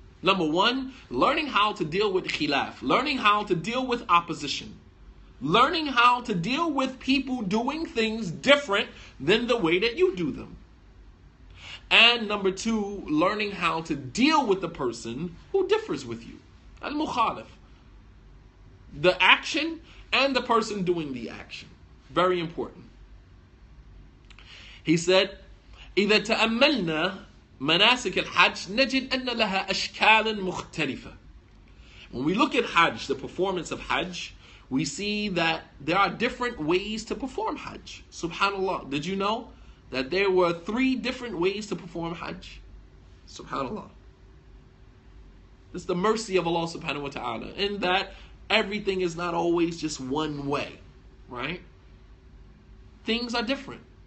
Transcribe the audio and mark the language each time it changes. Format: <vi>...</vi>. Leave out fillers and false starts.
<en>Number 1, learning how to deal with khilaf, learning how to deal with opposition, learning how to deal with people doing things different than the way that you do them. And number 2, learning how to deal with the person who differs with you. Al-mukhalif. The action and the person doing the action. Very important. He said,</en> <ar>إذا تأملنا مناسك الحج نجد أن لها أشكال مختلفة.</ar> <en>When we look at Hajj, the performance of Hajj, we see that there are different ways to perform Hajj. Subhanallah. Did you know that there were 3 different ways to perform Hajj? Subhanallah. It's the mercy of Allah subhanahu wa ta'ala, in that everything is not always just one way, right? Things are different.</en>